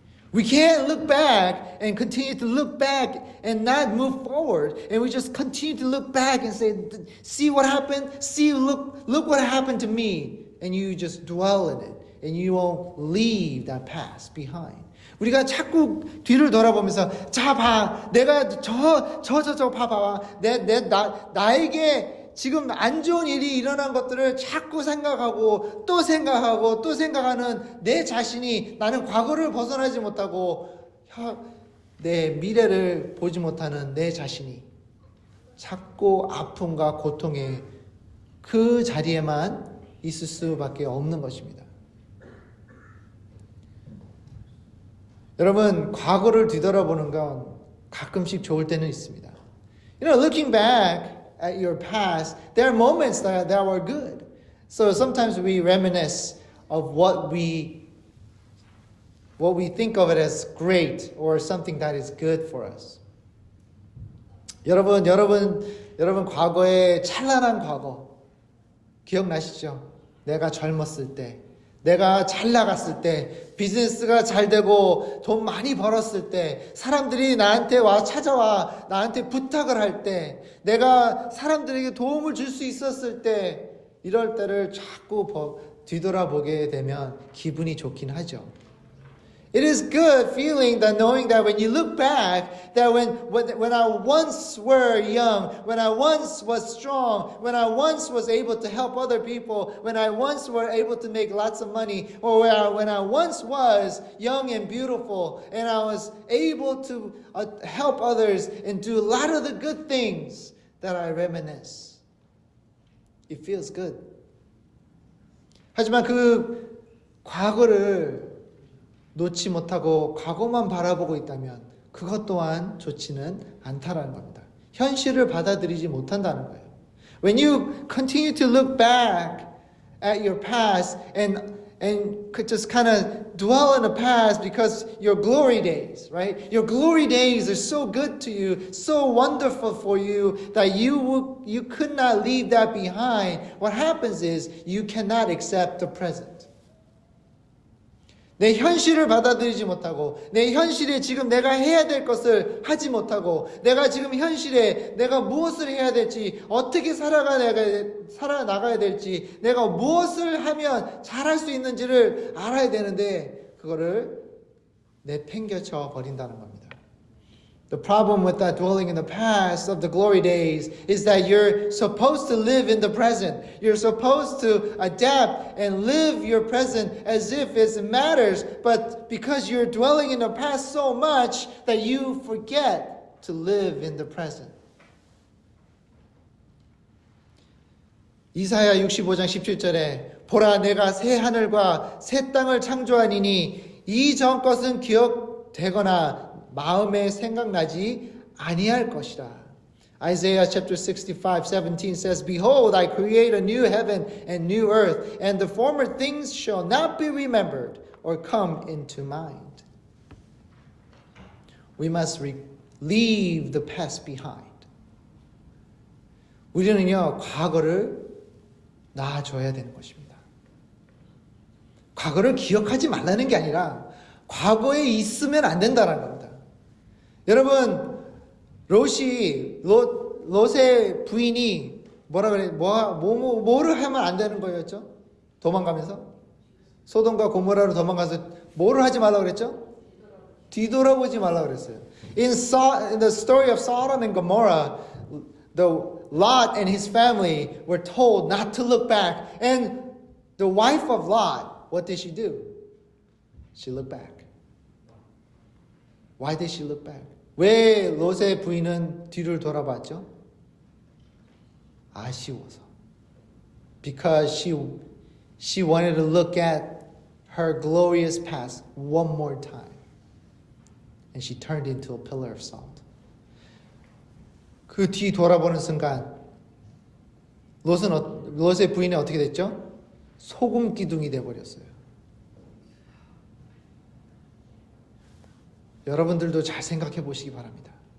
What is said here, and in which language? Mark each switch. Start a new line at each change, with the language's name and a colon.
English: We can't look back and continue to look back and not move forward. And we just continue to look back and say, see what happened? Look what happened to me. And you just dwell in it. And you won't leave that past behind.
Korean: 우리가 자꾸 뒤를 돌아보면서 자 봐. 내가 저 봐봐. 나에게 지금 안 좋은 일이 일어난 것들을 자꾸 생각하고 또 생각하는 내 자신이 나는 과거를 벗어나지 못하고 내 미래를 보지 못하는 내 자신이 자꾸 아픔과 고통의 그 자리에만 있을 수밖에 없는 것입니다. 여러분, 과거를 뒤돌아보는 건 가끔씩 좋을 때는 있습니다.
English: Looking back at your past, there are moments that were good. So sometimes we reminisce of what we think of it as great or something that is good for us.
Korean: 여러분 과거의 찬란한 과거 기억나시죠? 내가 젊었을 때, 내가 잘 나갔을 때, 비즈니스가 잘 되고 돈 많이 벌었을 때, 사람들이 나한테 찾아와 나한테 부탁을 할 때, 내가 사람들에게 도움을 줄 수 있었을 때, 이럴 때를 자꾸 뒤돌아보게 되면 기분이 좋긴 하죠.
English: It is good feeling that knowing that when you look back, that when I once were young, when I once was strong, when I once was able to help other people, when I once were able to make lots of money, or when I once was young and beautiful, and I was able to help others and do a lot of the good things that I reminisce. It feels good.
Korean: 하지만 그 과거를 놓지 못하고 과거만 바라보고 있다면 그것 또한 좋지는 않다라는 겁니다. 현실을 받아들이지 못한다는 거예요.
English: When you continue to look back at your past and just kind of dwell in the past because your glory days, right? Your glory days are so good to you, so wonderful for you that you could not leave that behind. What happens is you cannot accept the present.
Korean: 내 현실을 받아들이지 못하고 내 현실에 지금 내가 해야 될 것을 하지 못하고 내가 지금 현실에 내가 무엇을 해야 될지 어떻게 살아나가야 될지 내가 무엇을 하면 잘할 수 있는지를 알아야 되는데 그거를 내팽겨쳐 버린다는 겁니다.
English: The problem with that dwelling in the past of the glory days is that you're supposed to live in the present. You're supposed to adapt and live your present as if it matters. But because you're dwelling in the past so much that you forget to live in the present.
Korean: 이사야 65장 17절에 보라 내가 새 하늘과 새 땅을 창조하니니 이전 것은 기억되거나 마음에 생각나지 아니할 것이라.
English: Isaiah chapter 65:17 says, Behold, I create a new heaven and new earth, and the former things shall not be remembered or come into mind. We must leave the past behind.
Korean: 우리는요, 과거를 놔줘야 되는 것입니다. 과거를 기억하지 말라는 게 아니라 과거에 있으면 안 된다는 겁니다. 여러분, 롯의 부인이 뭐를 하면 안 되는 거였죠? 도망가면서? 소돔과 고모라로 도망가서 뭐를 하지 말라고 그랬죠? 뒤돌아보지 말라고 그랬어요.
English: In the story of Sodom and Gomorrah, Lot and his family were told not to look back. And the wife of Lot, what did she do? She looked back. Why did she look back?
Korean: 왜 롯의 부인은 뒤를 돌아봤죠? 아쉬워서.
English: Because she wanted to look at her glorious past one more time. And she turned into a pillar of salt.
Korean: 그 뒤 돌아보는 순간 롯의 부인이 어떻게 됐죠? 소금 기둥이 돼버렸어요. 여러분들도 잘 생각해 보시기 바랍니다.